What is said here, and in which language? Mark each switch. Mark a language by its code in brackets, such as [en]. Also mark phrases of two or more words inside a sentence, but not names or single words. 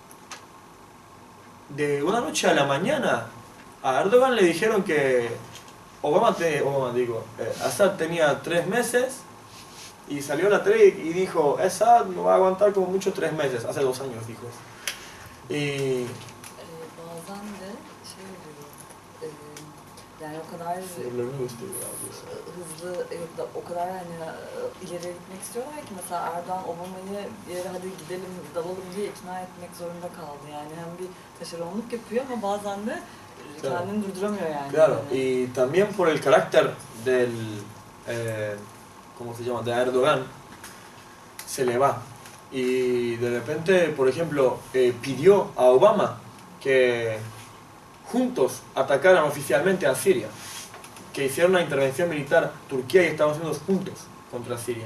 [es] De una noche a la mañana a Erdogan le dijeron que Assad tenía 3 meses y salió a la tele y dijo, Assad no va a aguantar como mucho 3 meses, hace 2 años dijo eso. Y [tr] Bazen de şey oluyor, yani o kadar hızlı, o kadar hani ileriye gitmek istiyorlar ki mesela Erdoğan Obama'yı bir yere hadi gidelim dalalım diye ikna etmek zorunda kaldı. Yani hem bir taşeronluk yapıyor ama bazen de kendini durduramıyor yani. [es] Claro, y también por el carácter del, ¿cómo se llama?, de Erdogan, se le va. Y de repente, por ejemplo, pidió a Obama que juntos atacaran oficialmente a Siria, que hicieran una intervención militar Turquía y Estados Unidos juntos contra Siria.